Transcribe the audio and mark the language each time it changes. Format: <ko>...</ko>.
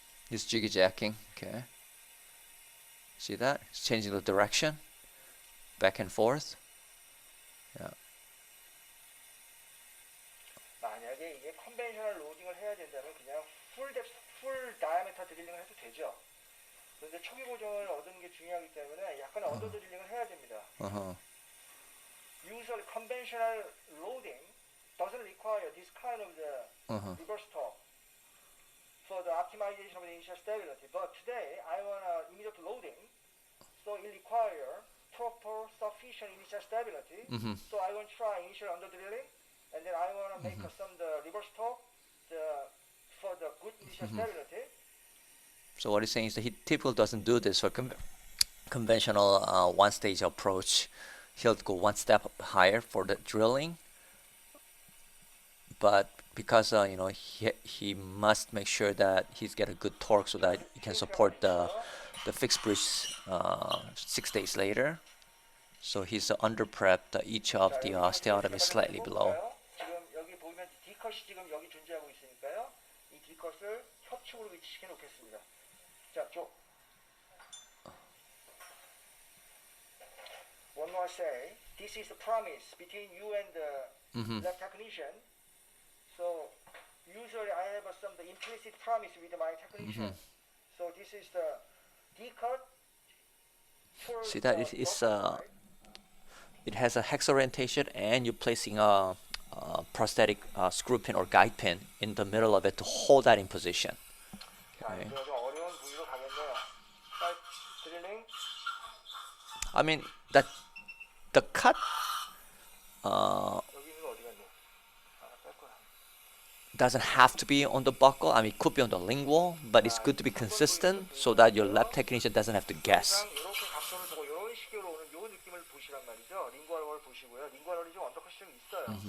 <en>He's jiggy jacking. Okay. See that? He's changing the direction, back and forth. Yeah.</en> <ko>만약에 이게 컨벤셔널 로딩을 해야 된다면 그냥 풀 다이아메터 드릴링을 해도 되죠. 그런데 초기 고정을 얻는 게 중요하기 때문에 약간 언더 드릴링을 해야 됩니다.</ko> <en>Usually conventional loading doesn't require this kind of the reverse torque for the optimization of the initial stability. But today I want immediate loading, so it requires proper sufficient initial stability. So I want to try initial under drilling, and then I want to make some the reverse torque for the good initial stability. So what he's saying is that he typically doesn't do this for conventional one-stage approach. He'll go one step higher for the drilling, but because he must make sure that he's get a good torque so that he can support the fixed bridge 6 days later. So he's under prepped. Each of the stereotomy is slightly below.</en> <ko>지금 여기 보면 D컷이 지금 여기 존재하고 있으니까요. 이 D컷을 협축으로 위치시켜 놓겠습니다. 자, 쭉.</ko> <en>One more say, this is the promise between you and the lab technician. So usually I have some the implicit promise with my technician. So this is the D-cut. See that it has a hex orientation, and you're placing a prosthetic screw pin or guide pin in the middle of it to hold that in position. Okay.</en> <ko>자, 좀 어려운 부위로 가겠네요. 자, 드릴링.</ko> <en>I mean that the cut</en> <ko>여기 있는 거 어디 갔니? 뺄 거야.</ko> <en>doesn't have to be on the buckle. I mean, it could be on the lingual, but it's good to be consistent so that your lab technician doesn't have to guess.</en> <ko>이렇게 각도를 두고 이런 식으로 오는 요 느낌을 보시란 말이죠. 링구얼을 보시고요. 링구얼이 좀 언더컷이 좀 있어요.</ko>